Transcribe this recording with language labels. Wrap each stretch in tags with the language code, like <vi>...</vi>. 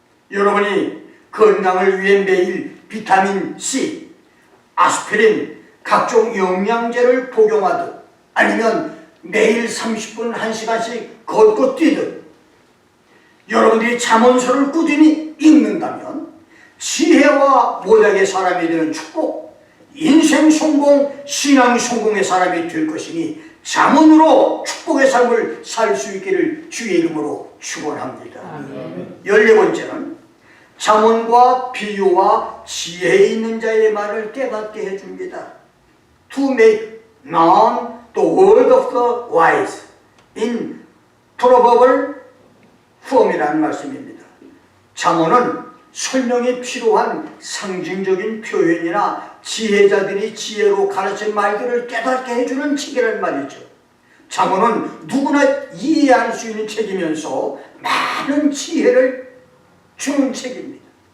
<ko>여러분이 건강을 위해 매일 비타민 C, 아스피린, 각종 영양제를 복용하듯 아니면 매일 30분 1시간씩 걷고 뛰듯 여러분들이 잠언서를 꾸준히 읽는다면 지혜와 모략의 사람이 되는 축복, 인생 성공, 신앙 성공의 사람이 될 것이니 잠언으로 축복의 삶을 살 수 있기를 주의 이름으로 축원합니다. 14번째는 잠언과 비유와 지혜 있는 자의 말을 깨닫게 해줍니다.</ko> <en>To make known the word of the wise in probable form이라는</en> <ko>말씀입니다. 잠언은 설명이 필요한 상징적인 표현이나 지혜자들이 지혜로 가르친 말들을 깨닫게 해주는 책이란 말이죠. 잠언은 누구나 이해할 수 있는 책이면서 많은 지혜를 주는 책입니다.</ko>